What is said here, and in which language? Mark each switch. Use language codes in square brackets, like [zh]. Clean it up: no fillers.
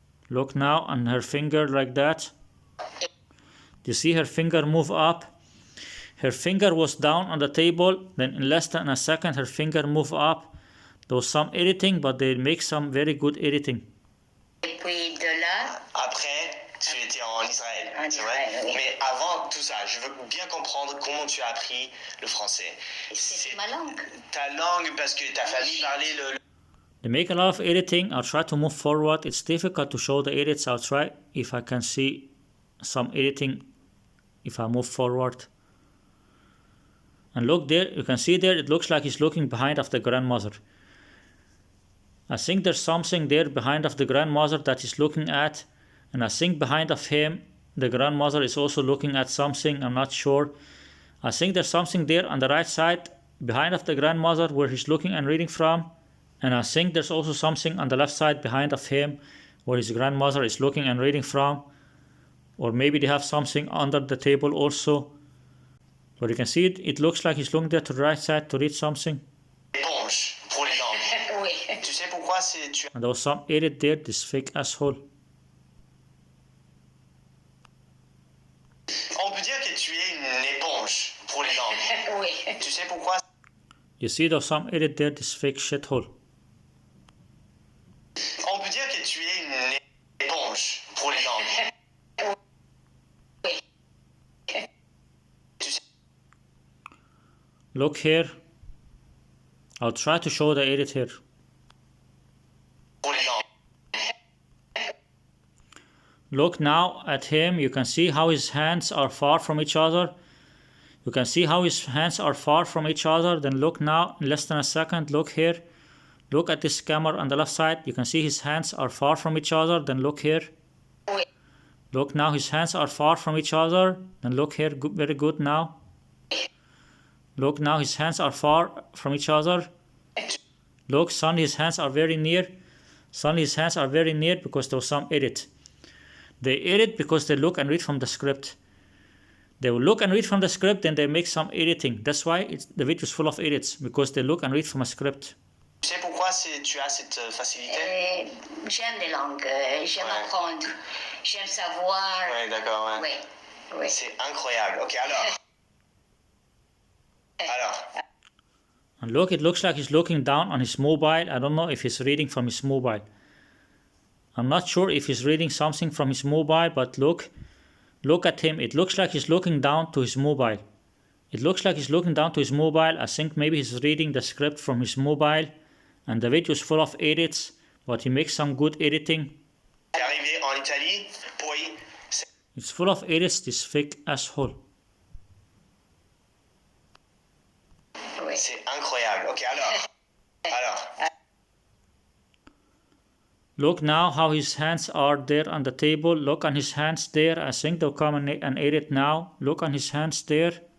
[en] Look now on her finger like that. You see her finger move up? Her finger was down on the table, then in less than a second her finger moved up. There was some editing, but they make some very good editing. [fr] Et puis de là, Après, tu étais en Israël, En c'est vrai? Israël, oui. Mais avant tout ça, je veux bien comprendre comment tu as appris le français. c'est ma langue. Ta langue, parce que ta famille parlait le... [en] They make a lot of editing. I'll try to move forward. It's difficult to show the edits. I'll try if I can see some editing if I move forward. And look there, you can see there, it looks like he's looking behind of the grandmother. I think there's something there behind of the grandmother that he's looking at. And I think behind of him, the grandmother is also looking at something. I'm not sure. I think there's something there on the right side behind of the grandmother where he's looking and reading from. And I think there's also something on the left side behind of him where his grandmother is looking and reading from. Or maybe they have something under the table also. But you can see it, it looks like he's looking there to the right side to read something. [fr] Éponge pour les langues. Oui. Tu sais pourquoi tu... [en] And there was some edit there, this fake asshole. [fr] On peut dire que tu es une éponge pour les langues. Oui. Tu sais pourquoi? [en] You see there's some edit there, this fake shithole. [fr] On peut dire que tu es une éponge pour les langues. Oui. Tu sais... [en] Look here. I'll try to show the edit here. [fr] Pour les langues. [en] Look now at him. You can see how his hands are far from each other. You can see how his hands are far from each other. Then look now, in less than a second, look here. Look at this camera on the left side. You can see his hands are far from each other. Then look here. [fr] Oui. [en] Look now, his hands are far from each other. Then look here, good, very good now. Look now, his hands are far from each other. Look, suddenly his hands are very near. Suddenly his hands are very near because there was some edit. They edit because they look and read from the script. They will look and read from the script and they make some editing. That's why the video is full of edits, because they look and read from a script. [fr] Tu sais pourquoi tu as cette facilité? J'aime les langues, j'aime Ouais. apprendre, j'aime savoir. Oui, d'accord, ouais. Oui. Oui. C'est incroyable. Ok, alors. Alors, [en] And look, it looks like he's looking down on his mobile. I don't know if he's reading from his mobile. I'm not sure if he's reading something from his mobile, but look at him. It looks like he's looking down to his mobile. It looks like he's looking down to his mobile. I think maybe he's reading the script from his mobile. And the video is full of edits, but he makes some good editing. [fr] c'est arrivé en Italie, [it] poi [en] It's full of edits, this fake asshole. [fr] Oui. c'est incroyable. Ok, alors. [en] Look now how his hands are there on the table. Look on his hands there. I think they'll come and edit now. Look on his hands there.